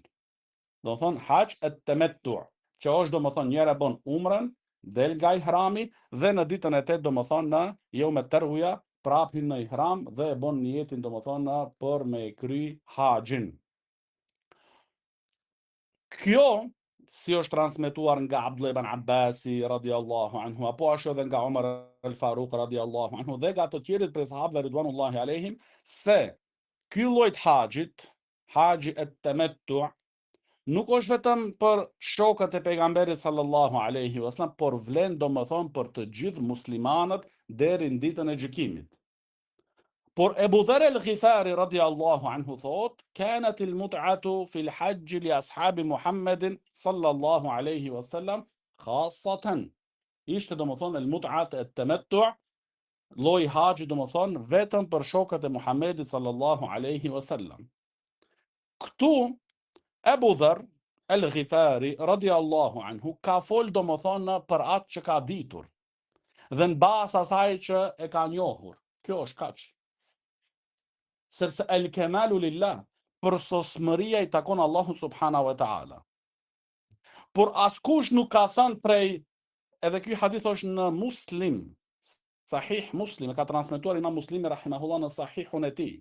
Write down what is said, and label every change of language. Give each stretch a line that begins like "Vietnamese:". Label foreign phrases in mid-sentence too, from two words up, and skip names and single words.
Albanian: Domethënë hax et-tamattu, që është domethënë njëra bën umrën, del nga ihrami dhe në ditën e 8 domethënë në
Arabic: يوم التروية
Albanian: prap hyn në ihram dhe e bën niyetin domethënë për me kry haxhin. Kjo si është transmetuar nga Abdullah ibn Abbasi
Arabic: رضي الله عنه,
Albanian: apo ashtu edhe nga Umar al-Faruq
Arabic: رضي الله عنه
Albanian: dhe nga të tjerët prej sahabëve
Arabic: رضوان الله عليهم,
Albanian: se ky lloj haxhit, haxhi et-tamattu, nuk është vetëm për shokët e pejgamberit
Arabic: صلى الله عليه وسلم,
Albanian: por vlen domethënë për të gjithë muslimanët deri në ditën e gjykimit.
Arabic: Por Ebu Dharr al-Ghifari رضي الله عنه thot, كانت المتعة في الحج لأصحاب محمد صلى الله عليه وسلم خاصة.
Albanian: Ishte domethënë
Arabic: المتعة التمتع,
Albanian: lloji i haxhit domethënë vetëm për shokët e Muhammedit
Arabic: صلى الله عليه وسلم.
Albanian: Këtu Ebu Dharr al-Ghifari
Arabic: رضي الله عنه
Albanian: ka fol domethënë për atë që ka ditur dhe në bazë asaj që e ka njohur. Kjo është kaq. Sepse
Arabic: الكمال لله,
Albanian: për sosmëria i takon Allahu
Arabic: سبحانه وتعالى.
Albanian: Por askush nuk ka thënë prej, edhe ky hadith është në Muslim, Sahih Muslim, e ka transmetuar Imam Muslimi rahimahullah në Sahihun e tij.